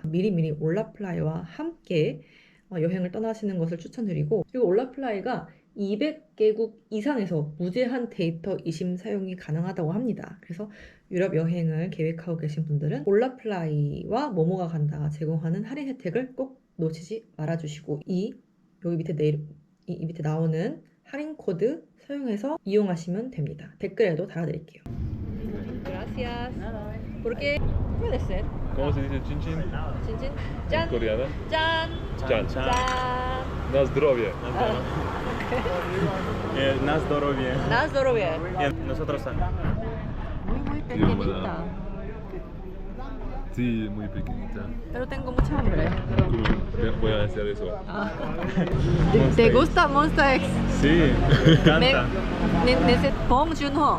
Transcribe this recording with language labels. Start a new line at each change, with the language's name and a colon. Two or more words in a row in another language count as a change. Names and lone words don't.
Korean: 미리미리 올라플라이와 함께 여행을 떠나시는 것을 추천드리고, 그리고 올라플라이가 200개국 이상에서 무제한 데이터 이심 사용이 가능하다고 합니다. 그래서 유럽 여행을 계획하고 계신 분들은 올라플라이와 모모가 간다가 제공하는 할인 혜택을 꼭 놓치지 말아주시고, 여기 밑에 나오는 할인 코드 사용해서 이용하시면 됩니다. 댓글에도 달아드릴게요.
Spanish: Gracias. Porque puede ser. ¿Cómo se dice chin chin?
Korean: 진진 짠.
Spanish: Coreana.
Korean: 짠.
Spanish: Chan.
Korean: 짠.
Polish: Na zdrowie. Na zdrowie. Na zdrowie.
Spanish: Nosotros Muy pequeñita. Sí, muy pequeñita. Pero tengo mucha hambre. Voy a hacer eso. ¿Te gusta Monster X? Sí, me encanta. Bong Joon-ho.